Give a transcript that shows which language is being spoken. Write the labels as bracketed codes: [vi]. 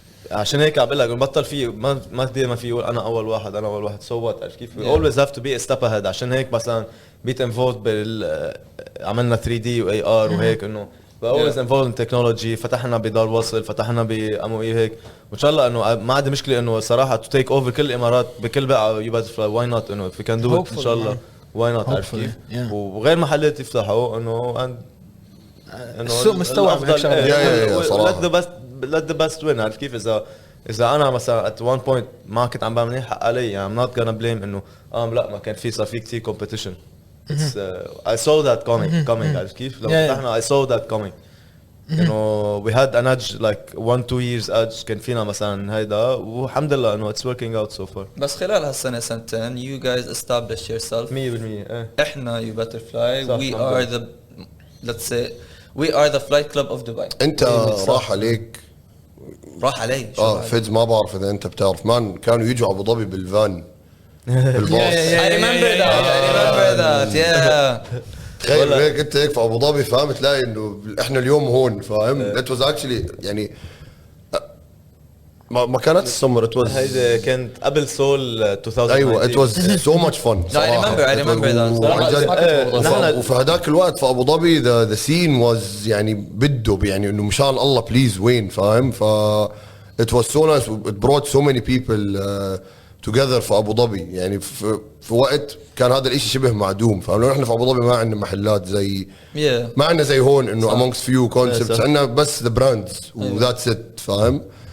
[ar] عشان هيك عم بقول لك بطل في ما كثير ما في يقول انا اول واحد صوت عرفت كيف. [en] we always have to be a step ahead. [ar] عشان هيك مثلا بيت انفولد عملنا 3D و AR وهيك انه [en] always involved in technology. [ar] فتحنا بدار وصل, فتحنا بأموي هيك, وان شاء الله انه ما عندي مشكله انه صراحه [en] to take over [ar] كل الامارات بكل بقعه you butterfly. [en] why not انه if we can do it [ar] ان شاء الله [en] why not [ar] عرفت كيف. وغير محلات يفتحوا انه السوق مستوعب هيك شغله صراحه. [en] let the best win. [ar] عارف كيف. اذا انا مثلا [en] at one point [ar] ما كنت عم بعمل منيح حق علي, يعني [en] I'm not gonna blame [ar] انه لا ما كان في صار في كتير competition. [en] It's, I saw that coming [ar] عارف كيف. لما فتحنا [en] I saw that coming. انه we had an edge like 1-2 years edge [ar] كان فينا مثلا هيدا, والحمد لله انه [en] it's working out so far. [ar] بس خلال هالسنة سنتين [en] you guys established yourself. 100%. [ar] احنا [en] you butterfly we are the let's say we are the flight club of Dubai. [ar] انت راح عليك علي فيدز ما بعرف اذا انت بتعرف مان كانوا يجوا ابو ظبي بالفان بالباص. [en] I remember that yeah. [ar] تخيل هيك انت هيك في ابو ظبي فاهم, تلاقي انه احنا اليوم هون فاهم. [en] it was actually [ar] يعني ما كانت السمر [en] it was [ar] هيدا كانت قبل سول 2000. ايوه [en] it was so much fun. I remember that. [ar] وفي هذاك الوقت في ابو ظبي [en] the scene was [ar] يعني بده يعني انه مشان الله بليز وين فاهم. [en] ف it was so nice. it brought so many people together [ar] في ابو ظبي. يعني في وقت كان هذا الاشي شبه معدوم فاهم. لو احنا في ابو ظبي ما عندنا محلات زي ما عندنا زي هون انه [en] amongst few concepts. [ar] عندنا بس [en] the brands [ar] و [en] that's it [ar] فاهم.